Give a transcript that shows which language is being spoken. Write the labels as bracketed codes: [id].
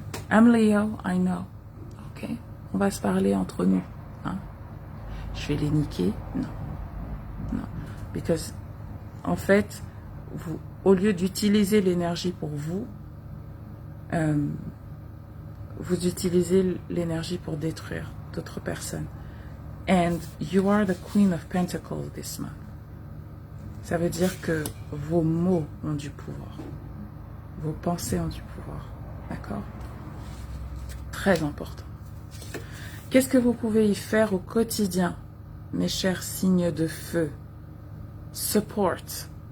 [en] I'm Leo, I know. [fr] Ok, on va se parler entre nous. Hein? Je vais les niquer, non. Non. Because, en fait, vous, au lieu d'utiliser l'énergie pour vous, vous utilisez l'énergie pour détruire d'autres personnes. [en] And you are the Queen of Pentacles this month. [fr] Ça veut dire que vos mots ont du pouvoir. Vos pensées ont du pouvoir. D'accord? Très important. Qu'est-ce que vous pouvez y faire au quotidien, mes chers signes de feu? Support.